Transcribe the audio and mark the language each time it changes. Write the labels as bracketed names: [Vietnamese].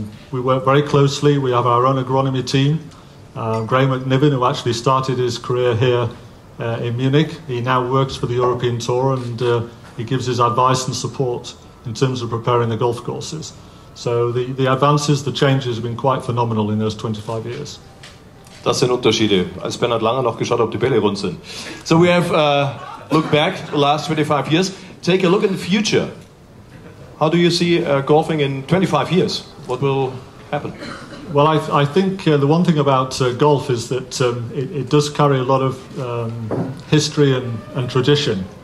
[English] We work very closely. We have our own agronomy team. Graham McNiven, who actually started his career here in Munich, he now works for the European Tour, and he gives his advice and support in terms of preparing the golf courses. So the advances, the changes have been quite phenomenal in those 25 years. [German] Das sind Unterschiede. Als Bernhard Langer noch geschaut, ob die Bälle rund sind. [English] So we have looked back the last 25 years. Take a look in the future. How do you see golfing in 25 years? What will happen? Well, I think the one thing about golf is that it does carry a lot of history and tradition.